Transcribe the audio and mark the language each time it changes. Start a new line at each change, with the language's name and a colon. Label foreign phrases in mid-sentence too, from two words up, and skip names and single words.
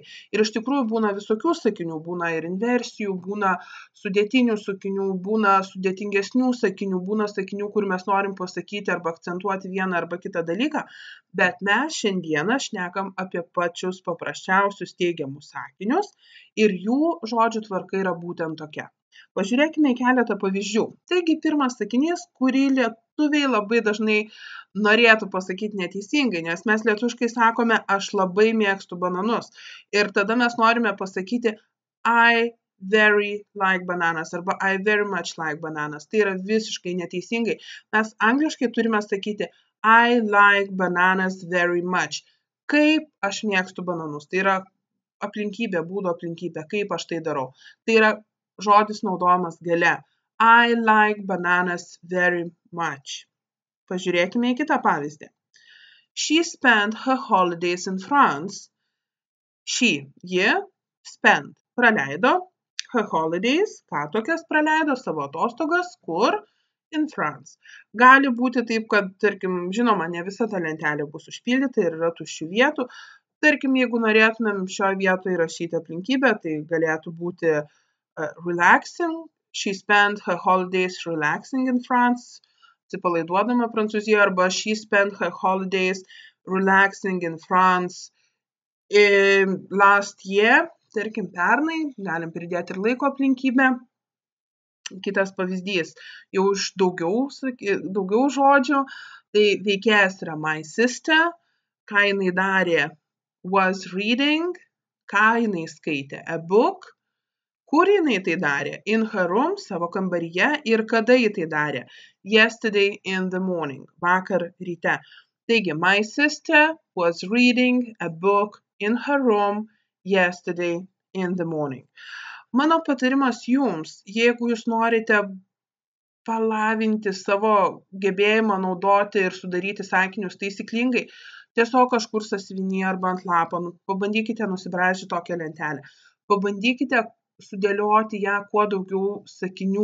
Lithuanian: Ir iš tikrųjų būna visokių sakinių, būna ir inversijų, būna sudėtinių sakinių, būna sudėtingesnių sakinių, būna sakinių, kur mes norim pasakyti arba akcentuoti vieną arba kitą dalyką, bet mes šiandieną šnekam apie pačius paprasčiausius teigiamus sakinius ir jų žodžių tvarka yra būtent tokia. Pažiūrėkime į keletą pavyzdžių. Taigi, pirmas sakinys, kurį lietuviai labai dažnai norėtų pasakyti neteisingai, nes mes lietuviškai sakome, aš labai mėgstu bananus. Ir tada mes norime pasakyti
English: I very like bananas
Lithuanian: arba
English: I very much like bananas.
Lithuanian: Tai yra visiškai neteisingai. Mes angliškai turime sakyti
English: I like bananas very much.
Lithuanian: Kaip aš mėgstu bananus. Tai yra aplinkybė, būdo aplinkybė, kaip aš tai darau. Tai yra žodis naudojamas gale.
English: I like bananas very much.
Lithuanian: Pažiūrėkime į kitą pavyzdį.
English: She spent her holidays in France. Ji spent, praleido, her holidays,
Lithuanian: ką tokias praleido, savo atostogas, kur?
English: In France.
Lithuanian: Gali būti taip, kad, tarkim, žinoma, ne visa ta lentelė bus užpildyta ir yra tuščių vietų. Tarkim, jeigu norėtumėm šioje vietoje įrašyti aplinkybę, tai galėtų būti relaxing.
English: She spent her holidays relaxing in France.
Lithuanian: Atsipalaiduodama Prancūzijoje arba
English: she spent her holidays relaxing in France last year.
Lithuanian: Tarkim, pernai, galim pridėti ir laiko aplinkybę. Kitas pavyzdys, jau iš daugiau žodžių, tai veikėjas yra
English: my sister,
Lithuanian: ką jinai darė,
English: was reading,
Lithuanian: ką jinai skaitė,
English: a book,
Lithuanian: kur jinai tai darė,
English: in her room,
Lithuanian: savo kambaryje, ir kada ji tai darė,
English: yesterday in the morning,
Lithuanian: vakar ryte. Taigi,
English: my sister was reading a book in her room yesterday in the morning.
Lithuanian: Mano patarimas jums, jeigu jūs norite palavinti savo gebėjimą naudoti ir sudaryti sakinius taisyklingai, tiesiog kažkur sąsiuvinyje arba ant lapo, pabandykite nusibraižyti tokią lentelę. Pabandykite sudėlioti ją kuo daugiau sakinių.